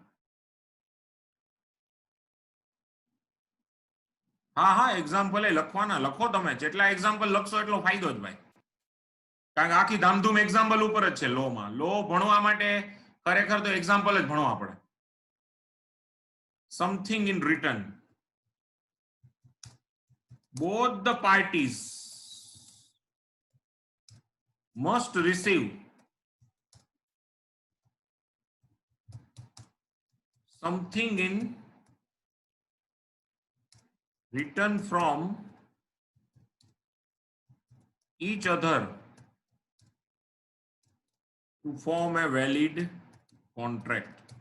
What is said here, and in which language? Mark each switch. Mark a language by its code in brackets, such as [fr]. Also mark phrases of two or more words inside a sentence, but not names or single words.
[gu] હા હા, એક્ઝામ્પલ એ લખવાના, લખો તમે જેટલા એક્ઝામ્પલ લખશો એટલો ફાયદો જ ભાઈ. કારણ કે આખી ધામધૂમ એક્ઝામ્પલ ઉપર જ છે લોમાં. લો ભણવા માટે ખરેખર તો એક્ઝામ્પલ જ ભણવા પડે. [en] something in return. Both the parties must receive something in return from each other to form a valid contract.